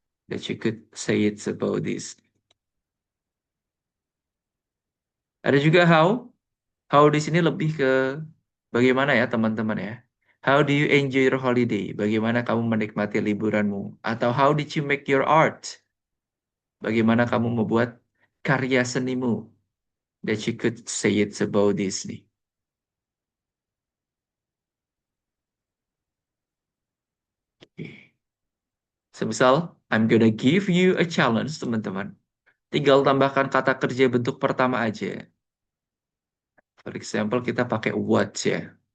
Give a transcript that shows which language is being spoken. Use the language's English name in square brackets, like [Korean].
[English] That you could say it's about this. [Indonesian] Ada juga how. How di sini lebih ke bagaimana ya teman-teman ya. [English] How do you enjoy your holiday? [Indonesian] Bagaimana kamu menikmati liburanmu? [English] Atau how did you make your art? [Indonesian] Bagaimana kamu membuat karya senimu? [English] That you could say it's about this nih. Oke. Semisal, I'm gonna give you a challenge teman-teman. [Indonesian] Tinggal tambahkan kata kerja bentuk pertama aja. [English] For example, [Indonesian] kita pakai what ya.